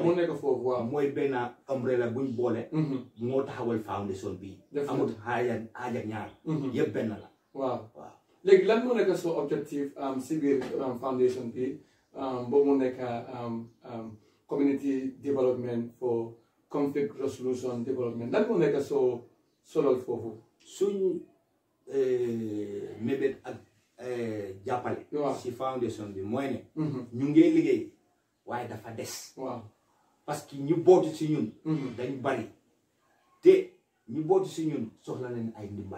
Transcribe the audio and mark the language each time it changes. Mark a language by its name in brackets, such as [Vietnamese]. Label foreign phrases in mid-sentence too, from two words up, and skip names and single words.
[Wolof] mu nekk foofu waaw mooy benn umbrella buñ boole moo taxawal foundation bi amut xaajak ñaar yëpp benn la waaw léegi lan moo nekk so objectif si biir foundation bi boobu mu nekk [English] community development for conflict resolution development [Wolof] lan moo nekk so solol foofu suñ mébét ak jàppale si foundation bi mooy ne ñu ngi liggéey waaye dafa des parce que ñu bootu si ñun dañ bari te ñu bootu si ñun soxla nañ ay ndimbal